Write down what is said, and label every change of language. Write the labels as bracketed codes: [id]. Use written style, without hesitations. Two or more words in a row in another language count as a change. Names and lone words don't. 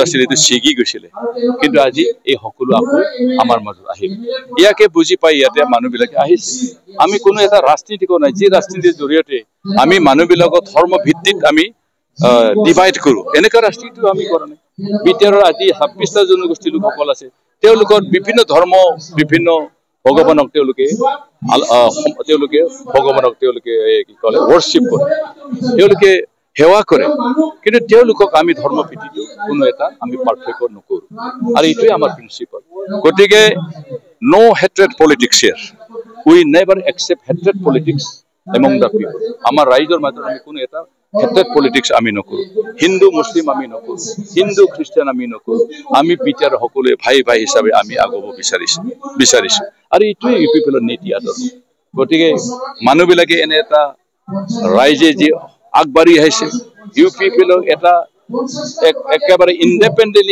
[as] আছিল এইটো ছিগি গৈছিলে কিন্তু আজি এই সকলো আকৌ আমাৰ মাজত আহিল ইয়াকে বুজি পাই ইয়াতে মানুহবিলাকে আহিছে আমি কোনো এটা ৰাজনীতি কৰা নাই যি ৰাজনীতিৰ জৰিয়তে আমি মানুহবিলাকক ধৰ্ম ভিত্তিত আমি ডিভাইড কৰো এনেকা ৰাজনীতিটো আমি কৰা নাই বিটিআৰৰ আজি 26টা জনগোষ্ঠীৰ লোকসকল আছে তেওঁলোকৰ বিভিন্ন ধৰ্ম বিভিন্ন ভগৱানক তেওঁলোকে ভগৱানক তেওঁলোকে কি কলে worship কৰে তেওঁলোকে সেৱা কৰে কিন্তু তেওঁলোকক আমি ধৰ্ম ভিত্তিটো কোনো এটা আমি পাৰ্থক্য নকৰো আৰু এইটোৱে আমাৰ প্ৰিন্সিপাল গতিকে [en] no hatred politics here we never accept hatred politics among the people [as] আমাৰ ৰাইজৰ মাজত আমি কোনো এটা [en] hatred politics [as] আমি নকৰো হিন্দু মুছলিম আমি নকৰো হিন্দু খ্ৰীষ্টান আমি নকৰো আমি বিটিআৰ সকলোৱে ভাই ভাই হিচাপে আমি আগব বিচাৰিছো আৰু এইটোৱে ইউপিপিএলৰ নীতি আদৰ্শ গতিকে মানুহবিলাকে এনে এটা ৰাইজে যি আগবাঢ়ি আহিছে ইউপিপিএলৰ এটা একেবাৰে ইনডিপেন্ডেন্টলি